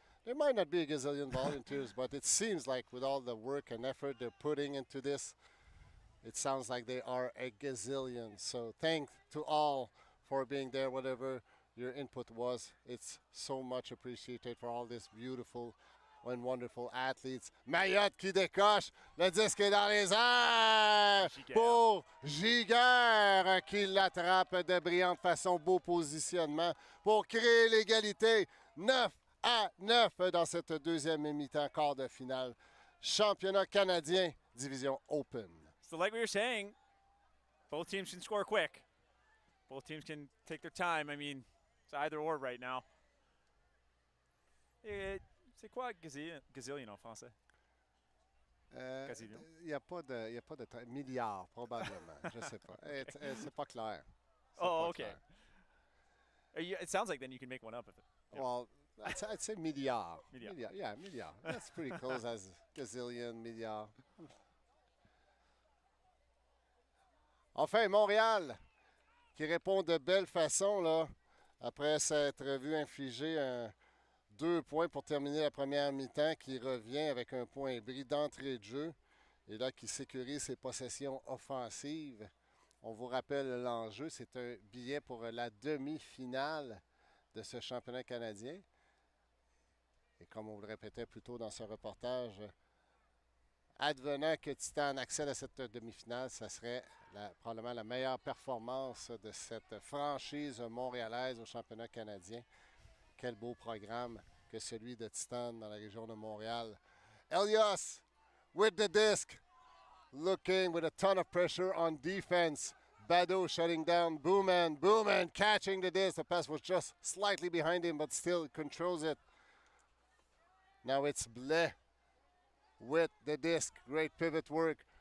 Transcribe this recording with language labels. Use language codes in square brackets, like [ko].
[en] There might not be a gazillion volunteers, but it seems like with all the work and effort they're putting into this, it sounds like they are a gazillion. So thanks to all for being there, whatever your input was. It's so much appreciated for all this beautiful and wonderful athletes. [fr] Mayotte qui décoche, le disque est dans les airs pour Giguère qui l'attrape de brillante façon, beau positionnement pour créer l'égalité. 9-9 dans cette deuxième mi-temps, quart de finale. Championnat canadien, division Open. [en] So like we were saying, both teams can score quick. Both teams can take their time. I mean, it's either or right now. [fr] C'est quoi gazillion en français? Il n'y a pas de milliard, probablement. Je ne sais pas. C'est pas clair. [en] Oh, okay. It sounds like then you can make one up of it. Yeah. Well, I'd say milliard. [fr] Milliard. [en] Yeah, milliard. That's pretty close as gazillion, milliard. [fr] Enfin, Montréal, qui répond de belle façon, là, après s'être vu infliger 2 points pour terminer la première mi-temps, qui revient avec un point bris d'entrée de jeu, et là, qui sécurise ses possessions offensives. On vous rappelle l'enjeu, c'est un billet pour la demi-finale de ce championnat canadien. Et comme on vous le répétait plus tôt dans ce reportage, advenant que Titane accède à cette demi-finale, ça serait probablement la meilleure performance de cette franchise montréalaise au championnat canadien. Quel beau programme que celui de Titane dans la région de Montréal. [en] Helios with the disc, looking with a ton of pressure on defense. Bado shutting down Booman. Booman catching the disc. The pass was just slightly behind him, but still controls it. Now it's Blais with the disc. Great pivot work.